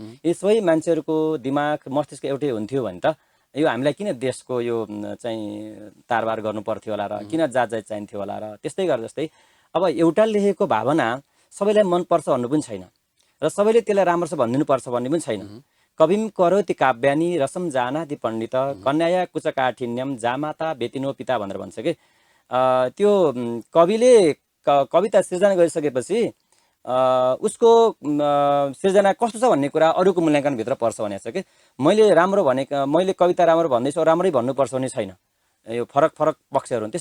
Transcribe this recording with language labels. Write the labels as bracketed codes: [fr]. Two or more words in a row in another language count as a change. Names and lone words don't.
[ne] यी सबै मान्छेहरूको दिमाग मस्तिष्क एउटै हुन्थ्यो भने त यो हामीलाई किन देशको यो चाहिँ तारबार गर्नु पर्थ्यो होला र किन जात चाहिन्थ्यो होला र त्यस्तै गरेर जस्तै अब एउटा लेखेको भावना सबैलाई मनपर्छ भन्नु पनि छैन र सबैले त्यसलाई राम्रो छ भनिदिनुपर्छ भन्ने पनि छैन। [sa] कविम करोति काव्यानि रसम जानाति पण्डित कन्याया कुचकाठिन्यम जामाता बेतिनो पिता [ne] भनेर भन्छ कि त्यो कविले कविता सृजना गरिसकेपछि उसको सृजना कस्तो छ भन्ने कुरा अरूको मूल्याङ्कनभित्र पर्छ भनेको छ कि मैले राम्रो भनेको, मैले कविता राम्रो भन्दैछु राम्रै भन्नुपर्छ भन्ने छैन। यो फरक फरक पक्षहरू हुन्।